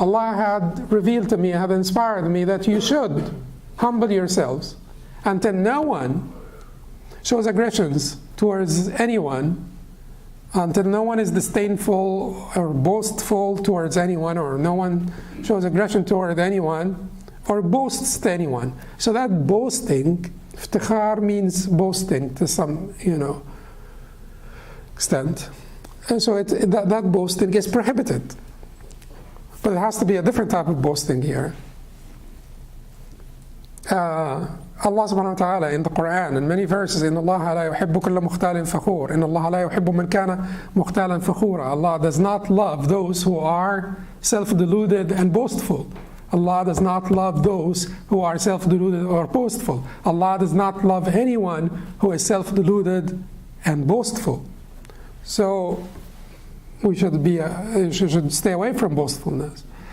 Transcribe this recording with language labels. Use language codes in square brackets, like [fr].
[en] Allah had revealed to me, had inspired me that you should humble yourselves until no one shows aggressions towards anyone, until no one is disdainful or boastful towards anyone, or no one shows aggression toward anyone or boasts to anyone. So that boasting, iftikhar means boasting to some extent, and so that boasting is prohibited. But it has to be a different type of boasting here. Allah subhanahu wa ta'ala in the Quran, in many verses, [ar] إِنَّ اللَّهَ لَا يُحِبُّ كُلَّ مُخْتَالٍ فَخُورٍ إِنَّ اللَّهَ لَا يُحِبُّ مَنْ كَانَ مُخْتَالًا فَخُورًا. [en] Allah does not love those who are self-deluded and boastful. Allah does not love those who are self-deluded or boastful. Allah does not love anyone who is self-deluded and boastful. So we should stay away from boastfulness.